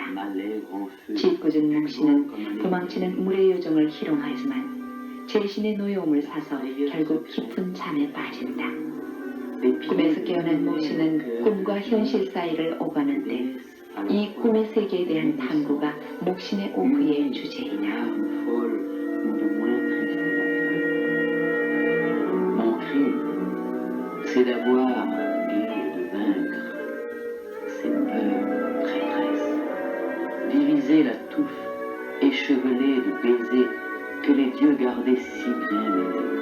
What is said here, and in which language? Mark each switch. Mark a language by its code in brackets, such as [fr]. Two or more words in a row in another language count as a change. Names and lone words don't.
[ko] 짓궂은 목신은 도망치는 물의 요정을 희롱하지만 제신의 노여움을 사서 결국 깊은 잠에 빠진다. 꿈에서 깨어난 목신은 꿈과 현실 사이를 오가는데 이 꿈의 세계에 대한 탐구가 목신의 오후의 주제이다. [fr] C'est d'avoir et de vaincre ces peurs traîtresses, d'iriser la touffe échevelée de baisers que les dieux gardaient si bien mêlés.